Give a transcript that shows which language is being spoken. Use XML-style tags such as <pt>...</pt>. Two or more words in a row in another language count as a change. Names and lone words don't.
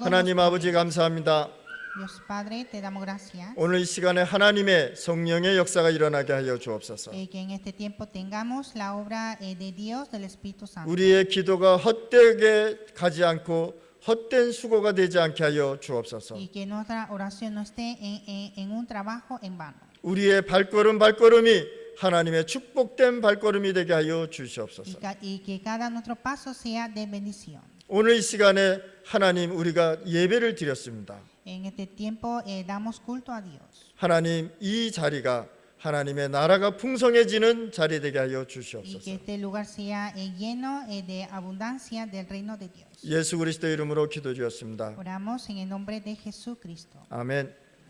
<ko>하나님 아버지 감사합니다.</ko> <es>Dios Padre, te damos gracias.</es> <ko>오늘 이 시간에 하나님의 성령의 역사가 일어나게 하여 주옵소서.</ko> <es>Que en este tiempo tengamos la obra de Dios, del Espíritu Santo.</es> <ko>우리의 기도가 헛되게 가지 않고 헛된 수고가 되지 않게 하여 주옵소서.</ko> <es>Y que nuestra oración no esté en un trabajo en vano.</es> <ko>우리의 발걸음이 하나님의 축복된 발걸음이 되게 하여 주시옵소서.</ko> <es>Y que cada nuestro paso sea de bendición.</es> <ko>오늘 이 시간에 하나님 우리가 예배를 드렸습니다.</ko> <es>En este tiempo damos culto a Dios.</es> <ko>하나님 이 자리가 하나님의 나라가 풍성해지는 자리 되게 하여</ko> <es>Y que</es> <ko>주시옵소서.</ko> <es>este lugar sea lleno de abundancia del reino de Dios.</es> <ko>예수 그리스도 이름으로 기도드렸습니다.</ko> <es>Oramos en el nombre de Jesucristo.</es> <ko>아멘.</ko>